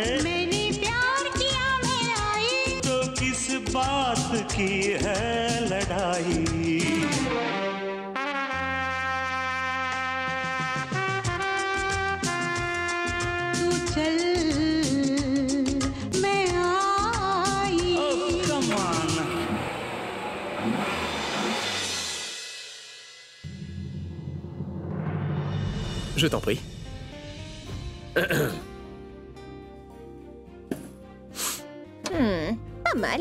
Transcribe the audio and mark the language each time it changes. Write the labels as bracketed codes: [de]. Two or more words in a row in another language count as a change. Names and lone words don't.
[hi] मैंने प्यार किया मैं आई। तो किस बात की है लड़ाई? तू चल मैं आई। [en] Oh, come on. [fr] Je t'en prie. Pas mal.